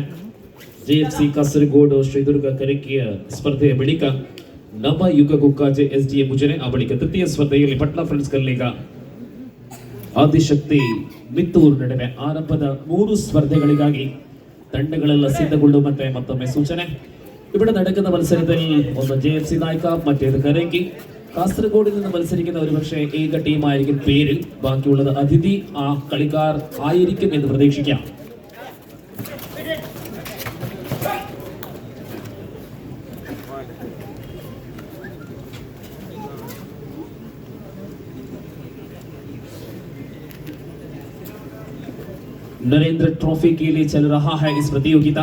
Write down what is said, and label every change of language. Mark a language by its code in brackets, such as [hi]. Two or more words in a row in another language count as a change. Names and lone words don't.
[kn] JFC ಕಾಸರಗೋಡು ಶ್ರೀದುರ್ಗ ಕರಿಕೆಯ ಸ್ಪರ್ಧೆಯ ಬಳಿಕ ನವಯುಗ ಕುಕ್ಕಾಜೆ SDM ಉಜಿರೆ, ಆ ಬಳಿಕ ತೃತೀಯ ಸ್ಪರ್ಧೆಯಲ್ಲಿ ಪಟ್ಲ ಫ್ರೆಂಡ್ಸ್ ಕಲ್ಲಿಗ ಆದಿಶಕ್ತಿ ಮಿತ್ತೂರು ನಡುವೆ ಆರಂಭದ 3 ಸ್ಪರ್ಧೆಗಳಿಗಾಗಿ ತಂಡಗಳೆಲ್ಲ ಸಿದ್ಧಗೊಳ್ಳುವಂತೆ ಮತ್ತೊಮ್ಮೆ ಸೂಚನೆ. [ml] ഇവിടെ നടക്കുന്ന മത്സരത്തിൽ ഒന്ന് JFC നായിക, മറ്റേത് കരങ്കി. കാസർഗോഡിൽ നിന്ന് മത്സരിക്കുന്ന ഒരുപക്ഷെ ഏക ടീമായിരിക്കും പേരിൽ, ബാക്കിയുള്ളത് അതിഥി ആ കളിക്കാർ ആയിരിക്കും എന്ന് പ്രതീക്ഷിക്കാം. [hi] नरेंद्र ट्रॉफी के लिए चल रहा है इस प्रतियोगिता.